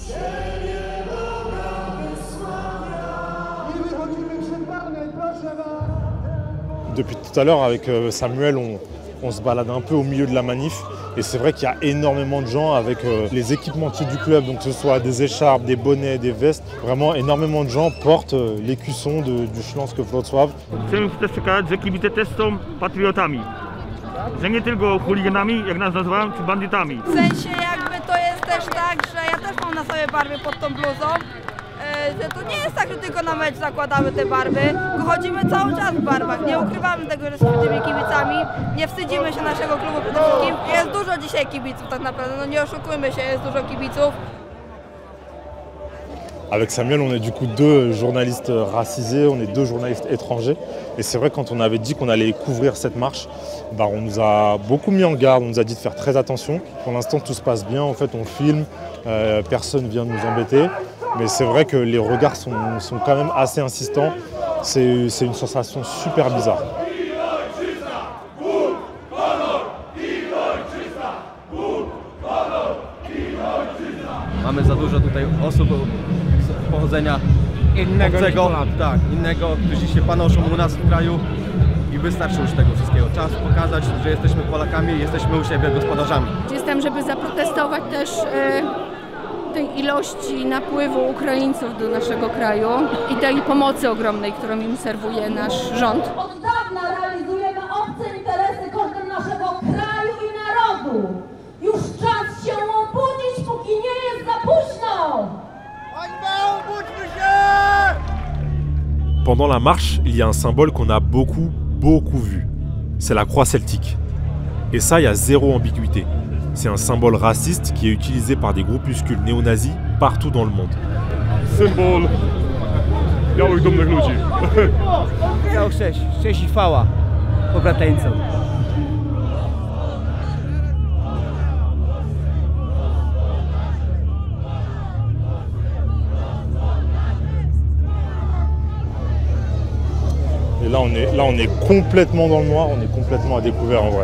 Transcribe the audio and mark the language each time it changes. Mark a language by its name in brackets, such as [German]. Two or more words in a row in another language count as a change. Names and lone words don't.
[French] Depuis tout à l'heure, avec Samuel, on se balade un peu au milieu de la manif. Et c'est vrai qu'il y a énormément de gens avec les équipementiers du club, donc que ce soit des écharpes, des bonnets, des vestes. Vraiment, énormément de gens portent l'écusson du Śląsk Wrocław. [Polish] Chcemy też przekazać, że kibice też są patriotami. Że nie tylko chuliganami, jak nas nazywałem, czy bandytami. W sensie jakby to jest też tak, że ja też mam na sobie barwy pod tą bluzą. Że to nie jest tak, że tylko na mecz zakładamy te barwy, tylko chodzimy cały czas w barwach. Nie ukrywamy tego, że jesteśmy tymi kibicami, nie wstydzimy się naszego klubu przede wszystkim. Jest dużo dzisiaj kibiców tak naprawdę, no nie oszukujmy się, jest dużo kibiców. [French] Avec Samuel, on est du coup 2 journalistes racisés, on est 2 journalistes étrangers. Et c'est vrai, quand on avait dit qu'on allait couvrir cette marche, on nous a beaucoup mis en garde, on nous a dit de faire très attention. Pour l'instant, tout se passe bien, en fait, on filme, personne ne vient nous embêter. Mais c'est vrai que les regards sont quand même assez insistants. C'est une sensation super bizarre. [Polish] Mamy za dużo tutaj osób pochodzenia obcego, tak, innego, którzy się panoszą u nas w kraju i wystarczy już tego wszystkiego. Czas pokazać, że jesteśmy Polakami i jesteśmy u siebie gospodarzami. Jestem, żeby zaprotestować też tej ilości napływu Ukraińców do naszego kraju i tej pomocy ogromnej, którą im serwuje nasz rząd. Od dawna realizujemy obce interesy kosztem naszego kraju i narodu. Już czas się obudzić, póki nie jest za późno! [French] Pendant la marche, il y a un symbole qu'on a beaucoup vu. C'est la croix celtique. Et ça, il y a zéro ambiguïté. C'est un symbole raciste qui est utilisé par des groupuscules néo-nazis partout dans le monde. [Polish] Symbol białych dumnych ludzi. Miał 6 i chwała pobrateńcom. [French] Et là, on est complètement dans le noir, on est complètement à découvert en vrai.